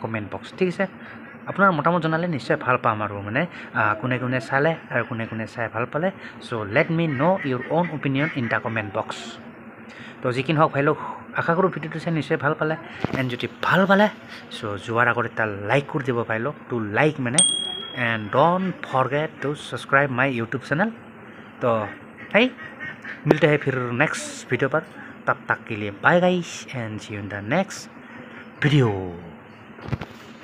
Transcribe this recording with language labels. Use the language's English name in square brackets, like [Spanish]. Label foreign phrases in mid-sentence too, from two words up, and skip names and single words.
[Assamese] কমেণ্ট বক্স ঠিক আছে আপোনাৰ মতামত জনালে নিশ্চয় ভাল পাম আৰু মানে কোনে চালে আৰু কোনে চাই ভাল পালে [English] so let me know your own opinion in the comment box [Assamese] তো যি কি নহওক ভাই লোক আশা কৰোঁ ভিডিঅ'টো চাই নিশ্চয় ভাল পালে এণ্ড যদি ভাল পালে চ' যোৱাৰ আগত এটা লাইক কৰি দিব ভাই লোক টু লাইক মানে [English] and don't forget to subscribe my YouTube channel [Hindi] तो है मिलते हैं फिर [English] next video [Hindi] पर तब तक के लिए [English] bye guys and see you in the next video